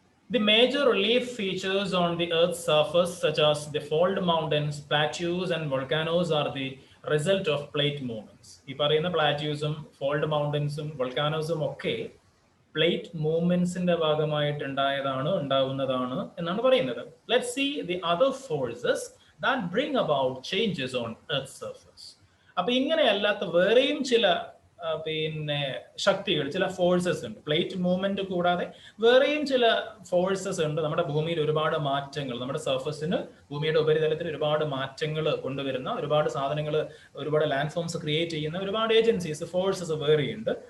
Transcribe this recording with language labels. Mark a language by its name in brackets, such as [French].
[English] The major relief features on the Earth's surface, such as the fold mountains, plateaus, and volcanoes, are the result of plate movements. [Malayalam] ഈ പറയുന്ന പ്ലാറ്റ്യൂസും fold മൗണ്ടൻസും വോൾക്കാനോസും ഒക്കെ plate മൂവ്മെന്റ്സിന്റെ ഭാഗമായിട്ട് ഉണ്ടാവുന്നതാണ് എന്നാണ് പറയുന്നത്. [English] Let's see the other forces that bring about changes on Earth's surface. [Malayalam] അപ്പൊ ഇങ്ങനെ അല്ലാത്ത വേറെയും ചില പിന്നെ ശക്തികൾ, ചില ഫോഴ്സസ് ഉണ്ട്. പ്ലേറ്റ് മൂവ്മെന്റ് കൂടാതെ വേറെയും ചില ഫോഴ്സസ് ഉണ്ട്. നമ്മുടെ ഭൂമിയിൽ ഒരുപാട് മാറ്റങ്ങൾ, നമ്മുടെ സർഫസിന്, ഭൂമിയുടെ ഉപരിതലത്തിൽ ഒരുപാട് മാറ്റങ്ങൾ കൊണ്ടുവരുന്ന, ഒരുപാട് സാധനങ്ങൾ, ഒരുപാട് ലാൻഡ് ഫോംസ് ക്രിയേറ്റ് ചെയ്യുന്ന ഒരുപാട് ഏജൻസീസ്, ഫോഴ്സസ് വേറെയുണ്ട്.